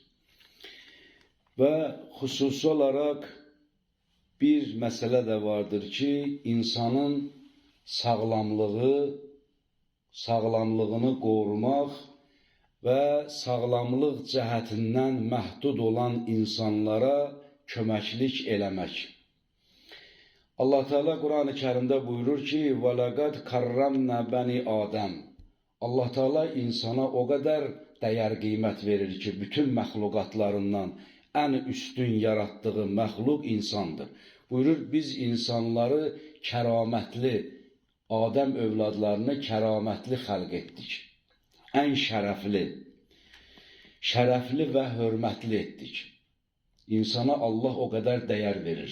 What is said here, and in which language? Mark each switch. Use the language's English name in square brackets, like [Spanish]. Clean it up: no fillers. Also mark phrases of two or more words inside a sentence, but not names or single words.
[Azerbaijani] Və xüsusi olaraq bir məsələ də vardır ki, insanın sağlamlığını qorumaq və sağlamlıq cəhətindən məhdud olan insanlara köməklik eləmək. [Turkish] Allah Teala Kur'an-ı Kerim'de buyurur ki: [Arabic] وَلَقَدْ كَرَّمْنَا بَنِي آدَمْ. [Turkish] Allah Teala insana o kadar değer kıymet verir ki, bütün məxluqatlarından en üstün yarattığı məxluq insandır. [Azerbaijani] Buyurur, biz insanları kəramətli, Adəm övladlarını kəramətli xəlq etdik. En şərəfli ve hörmətli etdik. [Turkish] İnsana Allah o kadar değer verir.